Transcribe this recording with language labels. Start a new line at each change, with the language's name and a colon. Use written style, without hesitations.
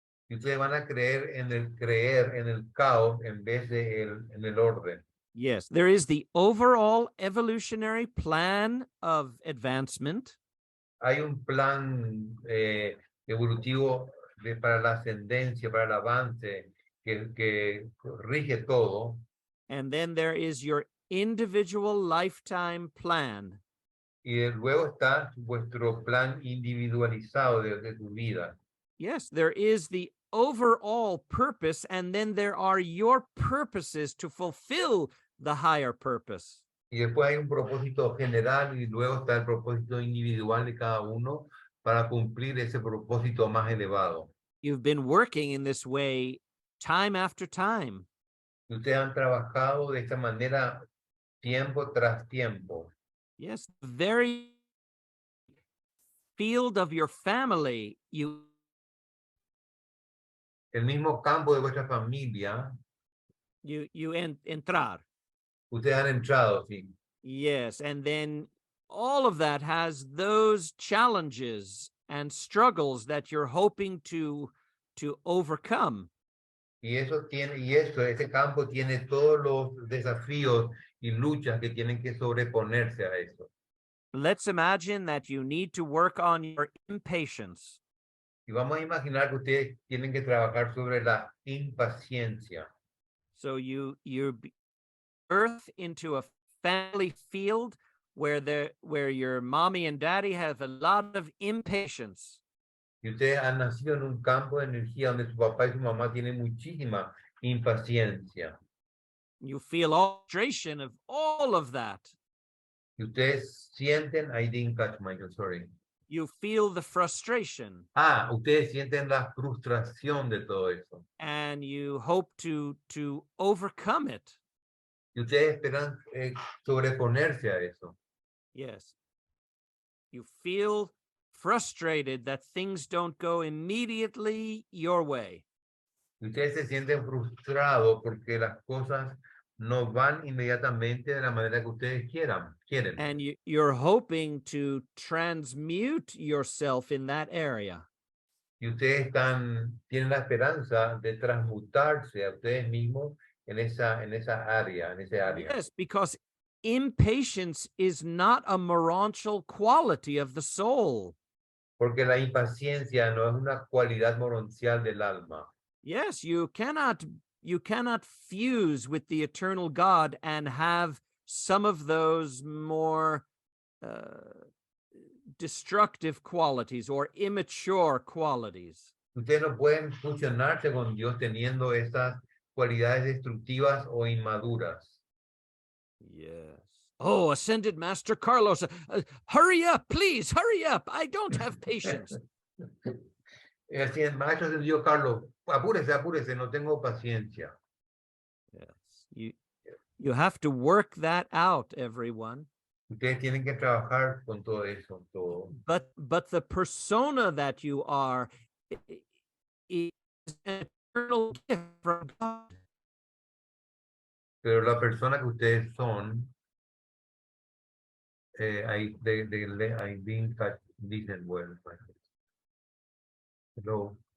Spanish: Y ustedes van a creer en el caos en vez de en el orden.
English: Yes, there is the overall evolutionary plan of advancement.
Spanish: Hay un plan evolutivo para la ascendencia, para el avance, que rige todo.
English: And then there is your individual lifetime plan.
Spanish: Y luego está vuestro plan individualizado de tu vida.
English: Yes, there is the overall purpose, and then there are your purposes to fulfill the higher purpose.
Spanish: Y después hay un propósito general y luego está el propósito individual de cada uno para cumplir ese propósito más elevado.
English: You've been working in this way time after time.
Spanish: Y ustedes han trabajado de esta manera tiempo tras tiempo.
English: Yes, very field of your family,
Spanish: el mismo campo de vuestra familia, entrar. ustedes han entrado, sí.
English: Yes, and then all of that has those challenges and struggles that you're hoping to overcome.
Spanish: Y ese campo tiene todos los desafíos y luchas que tienen que sobreponerse a eso.
English: Let's imagine that you need to work on your impatience.
Spanish: Y vamos a imaginar que ustedes tienen que trabajar sobre la impaciencia.
English: So you're birth into a family field where your mommy and daddy have a lot of impatience.
Spanish: Y ustedes han nacido en un campo de energía donde su papá y su mamá tienen muchísima impaciencia.
English: You feel all frustration of all of that.
Spanish: Y ustedes sienten,
English: I didn't catch Michael, sorry. You feel the frustration.
Spanish: Ustedes sienten la frustración de todo eso.
English: And you hope to overcome it.
Spanish: Y ustedes esperan sobreponerse a eso.
English: Yes. You feel frustrated that things don't go immediately your way.
Spanish: Y ustedes se sienten frustrados porque las cosas no van inmediatamente de la manera que ustedes quieren.
English: And you're hoping to transmute yourself in that area.
Spanish: Y ustedes tienen la esperanza de transmutarse a ustedes mismos en esa área, en ese área.
English: Yes, because impatience is not a morontial quality of the soul.
Spanish: Porque la impaciencia no es una cualidad moroncial del alma.
English: Yes, you cannot fuse with the eternal God and have some of those more destructive qualities or immature qualities.
Spanish: Ustedes no pueden fusionarse con Dios teniendo esas cualidades destructivas o inmaduras.
English: Yes. Oh, Ascended Master Carlos, hurry up, please, hurry up. I don't have patience.
Spanish: Así el maestro ascendido Carlos, apúrese, no tengo paciencia.
English: Yes. You have to work that out, everyone.
Spanish: Ustedes tienen que trabajar con todo eso, todo.
English: But the persona that you are is an eternal gift from God.
Spanish: Pero la persona que ustedes son,
English: I didn't listen well. Hello.